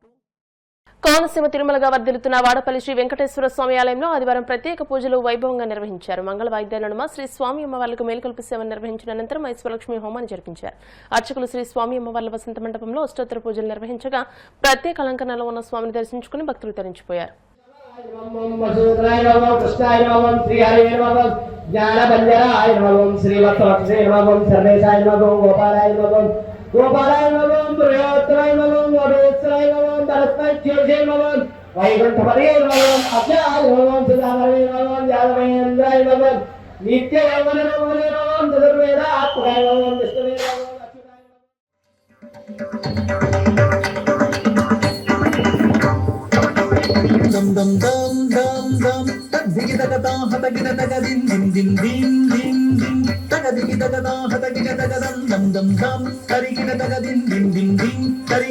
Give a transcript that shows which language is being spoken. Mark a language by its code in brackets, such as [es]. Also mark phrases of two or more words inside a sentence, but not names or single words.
[te] కోనసీమ తిరుమలగా వర్ధిల్లుతున్న వాడపల్లి శ్రీ వెంకటేశ్వర స్వామి ఆలయంలో ఆదివారం ప్రత్యేక పూజలు వైభవంగా నిర్వహించారు. మంగళ వాయిద్యాల నడుమ శ్రీ స్వామి అమ్మవార్లకు మేలుకొల్పి సేవను నిర్వహించిన అనంతరం ఐశ్వరలక్ష్మి హోమాన్ని జరిపించారు. అర్చకులు శ్రీ స్వామి అమ్మవార్ల వసంత మండపంలో అష్టోత్తర పూజలు నిర్వహించగా ప్రత్యేక అలంకరణలో ఉన్న స్వామిని దర్శించుకుని భక్తులు తరించిపోయారు. [sa] गोपालाय नमः प्रियोत्तराय नमः वरोत्तराय नमः परस्मै ज्योतिषे नमः वैकुंठपदे नमः अभ्याय नमः सुधामहे नमः यादवेन्द्राय नमः नित्ययौवन नमः चतुर्वेदात्मकाय नमः विष्णुवे नमः dum dum dum dum dum digida gada hata gida daga din din din din din din daga digida gada hata gida daga dum dum dum dari gida daga din din din din dari